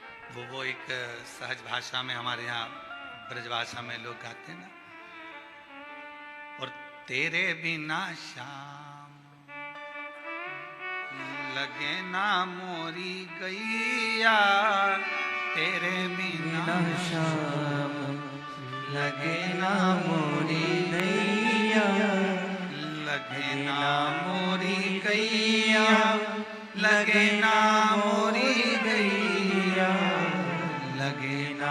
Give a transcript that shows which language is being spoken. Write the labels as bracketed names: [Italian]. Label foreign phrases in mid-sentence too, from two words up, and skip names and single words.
[Hindi] वो एक सहज भाषा में हमारे यहाँ ब्रजभाषा में लोग गाते ना, और तेरे बिना शाम लगे ना मोरी गैया, तेरे बिना शाम लगे ना मोरी गैया, लगे ना मोरी गैया, लगे ना मोरी गैया, लगे ना